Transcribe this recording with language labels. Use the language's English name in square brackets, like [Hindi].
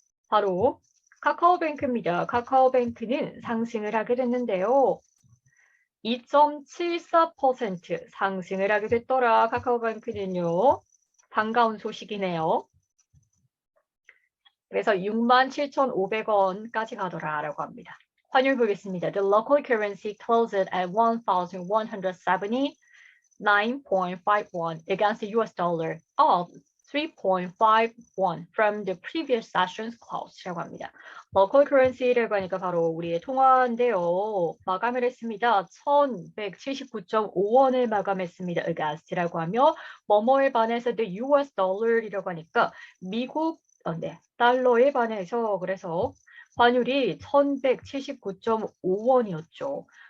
[Korean] 바로 카카오뱅크입니다. 카카오뱅크는 상승을 하게 됐는데요. 2.74% 상승을 하게 됐더라. 카카오뱅크는요. 반가운 소식이네요. 그래서 67,500원까지 가더라라고 합니다. 환율 보겠습니다. [English] The local currency closed at 1,179.51 against the US dollar, up 3.51 from the previous session's close라고 합니다. [Korean] local currency라고 하니까 바로 우리의 통화인데요. 마감을 했습니다. 1,179.5원을 마감했습니다. against라고 하며 뭐뭐에 반해서 [English] the US dollar [Korean] 이라고 하니까 미국 달러에 반해서 그래서 환율이 1,179.5원이었죠.